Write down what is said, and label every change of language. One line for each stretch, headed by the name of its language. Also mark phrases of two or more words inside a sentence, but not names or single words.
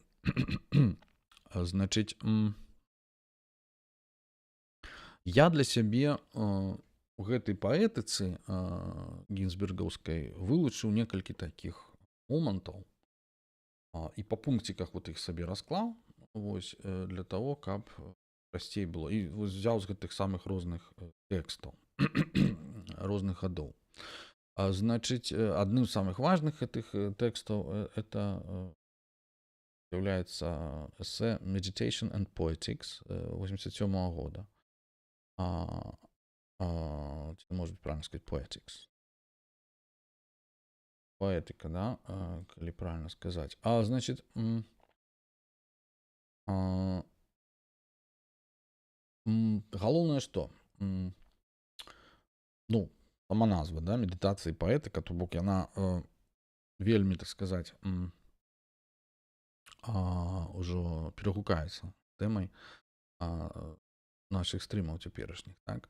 Belarusian: Значыць, я для сябе у гэтай паэтыцы гінзбергаўскай вылучыў некалькі такіх момантаў і па пункціках вот іх сабе расклаў, вось,
Russian: для того,
Belarusian: каб прасцей было. І вось взяў з гэтых самых розных тэкстаў, розных гадоў. Значыць, адным з самых важных гэтых тэкстаў это з'яўляецца эсэ Meditation and Poetics 87 года.
Russian: Может быть, правильно сказать, Poetics. Поэтика, да, коли правильно сказать. Значит,
Belarusian: галоўнае што? Ну, сама назва, да, медитацыі паэтыка, то бок яна вельмі, так сказаць, ўжо перагукаецца тэмай нашых стрымаў цяперашніх, так.